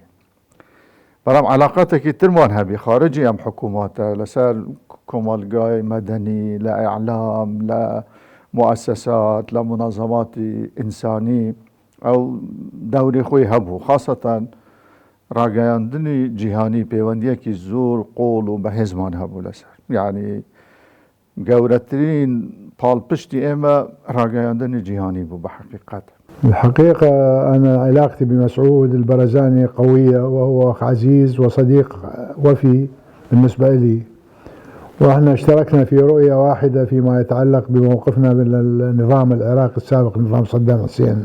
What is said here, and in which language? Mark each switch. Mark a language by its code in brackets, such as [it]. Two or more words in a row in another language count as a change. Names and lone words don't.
[ckb] بەڵام علااقاتێکی ترمان هەبی خارجی ئەم حکوومەتە لەسەر کۆمەلگای مەدەنی لە ئیعلام لە مؤسسات لە منظەماتی ئینسانی ئەو دەوری خۆی هەبوو خاصەتەن ڕاگەیاندنی جیهانی پەیوەندیەکی زۆر قۆڵ و بەهێزمان هەبوو لەسەر یعنی گەورەترین پاڵپشتی ئێمە ڕاگەیاندنی جیهانی بوو بە حقیقت. [ar] الحقيقة أنا علاقتي بمسعود البرزاني قوية وهو أخ عزيز وصديق وفي بالنسبة لي وإحنا اشتركنا في رؤية واحدة فيما يتعلق بموقفنا من النظام العراقي السابق نظام صدام حسين.